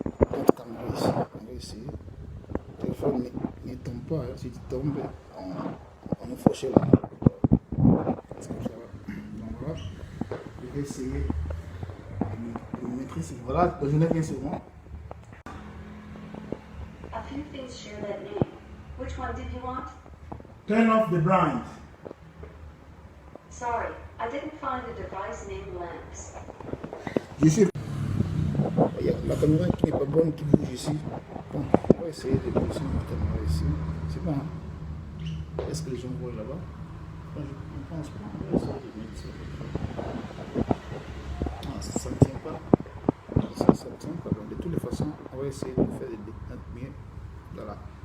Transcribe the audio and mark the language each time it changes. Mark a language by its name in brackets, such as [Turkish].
[French] On va essayer. Le téléphone ne tombe pas. Hein. Si tu tombes, on est fauché là. Donc voilà. Je vais essayer de maîtriser. Voilà, je n'ai rien sur moi. [English] A few things share that name. Which one did you want? Turn off the blind. Sorry, I didn't find the device named lamps. [French] Je suis. Il y a la caméra qui n'est pas bonne qui bouge ici. Bon, on va essayer de poser la caméra ici. C'est bon. Hein? Est-ce que les gens voient là-bas? Je ne pense pas. On va essayer de mettre ça. Ah, ça ne tient pas. Ça ne tient pas. Donc, de toutes les façons, on va essayer de faire des mieux. Voilà.